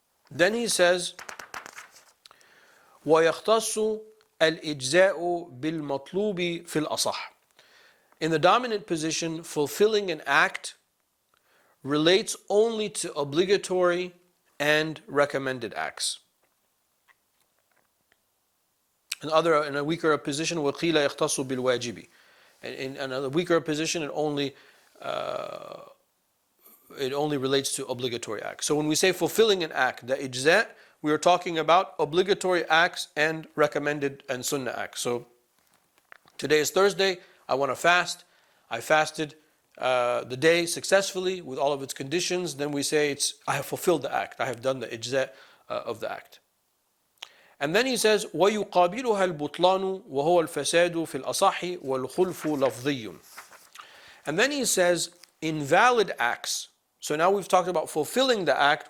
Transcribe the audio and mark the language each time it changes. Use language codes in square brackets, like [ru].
[en] Then he says, [ar] وَيَخْتَصُّ الْإِجْزَاءُ بِالْمَطْلُوبِ فِي الْأَصَحِ. [en] In the dominant position, fulfilling an act relates only to obligatory and recommended acts. In a weaker position, [ar] وَقِيلَ يَخْتَصُ بِالْوَاجِبِ. [en] In a weaker position, it only relates to obligatory acts. So when we say fulfilling an act, the ijza, we are talking about obligatory acts and recommended and sunnah acts. So today is Thursday, I want to fast. I fasted the day successfully with all of its conditions. Then we say I have fulfilled the act. I have done the ijza of the act. And then he says, [ar] وَيُقَابِلُهَا الْبُطْلَانُ وَهُوَ الْفَسَادُ فِي الْأَصَحِّ وَالْخُلْفُ لَفْظِيٌّ. [en] And then he says, invalid acts. So now we've talked about fulfilling the act.